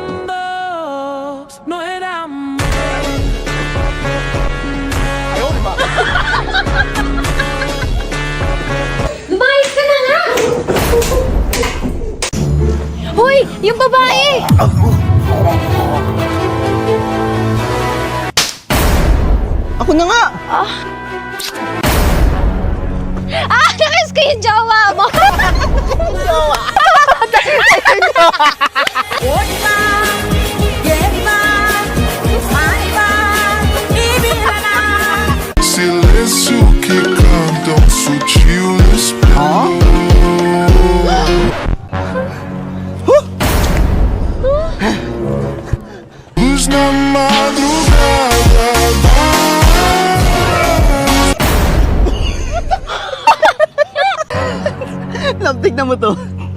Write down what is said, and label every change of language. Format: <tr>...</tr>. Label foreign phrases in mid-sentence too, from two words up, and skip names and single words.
<tl>Lumayas ka na nga! Hoy! Yung babae! Ako na nga. Nakiss ko yung jowa mo!</tl> <pt>Silêncio que cantam sutil espelho. Luz na madrugada.</pt> <tl>Love, tignan mo to.</tl>